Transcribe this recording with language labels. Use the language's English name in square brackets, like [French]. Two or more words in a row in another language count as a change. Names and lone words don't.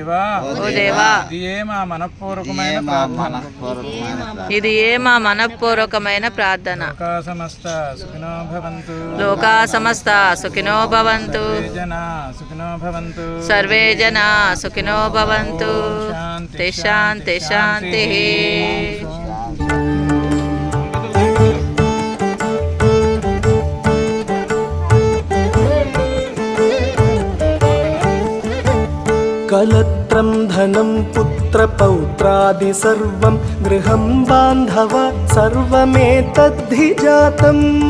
[Telugu] ఓ దేవా ఇది ఏ మా మనఃపూర్వకమైన ప్రార్థన. [Sanskrit] లోకా సమస్త సుఖినో భవంతు. సర్వే జనా సుఖినో భవంతు. శాంతి శాంతి. कलत्रं धनं पुत्रपौत्रादि सर्वं गृहं बान्धव सर्वमेतद्धि जातम्।